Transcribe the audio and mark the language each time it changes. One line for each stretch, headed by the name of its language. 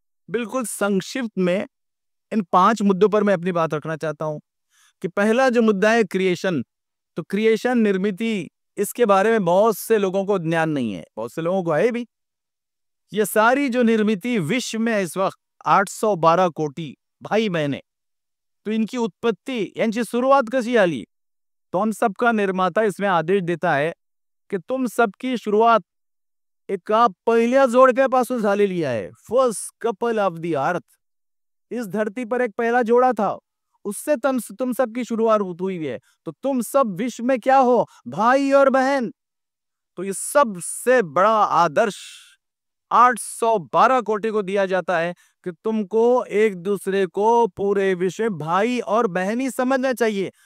Hindi: बिल्कुल संक्षिप्त में इन 5 मुद्दों पर मैं अपनी बात रखना चाहता हूं कि पहला जो मुद्दा है क्रिएशन, तो क्रिएशन, निर्मिति, इसके बारे में बहुत से लोगों को ज्ञान नहीं है, बहुत से लोगों को है भी। ये सारी जो निर्मिति विश्व में इस वक्त 812 कोटी भाई बहने, तो इनकी उत्पत्ति,
Marathi: यांची सुरुवात कशी आली,
Hindi: तो हम सबका निर्माता इसमें आदेश देता है कि तुम सबकी शुरुआत
Marathi: एक आप पहिल्या जोडक्यापासून झालेली आहे.
English: First couple of the earth.
Hindi: इस धरती पर एक पहला जोड़ा था, उससे तुम सबकी शुरुआत हुई है. तो तुम सब विश्व में क्या हो? भाई और बहन. तो ये सबसे बड़ा आदर्श 812 कोटि को दिया जाता है कि तुमको एक दूसरे को पूरे विश्व में भाई और बहन ही समझना चाहिए.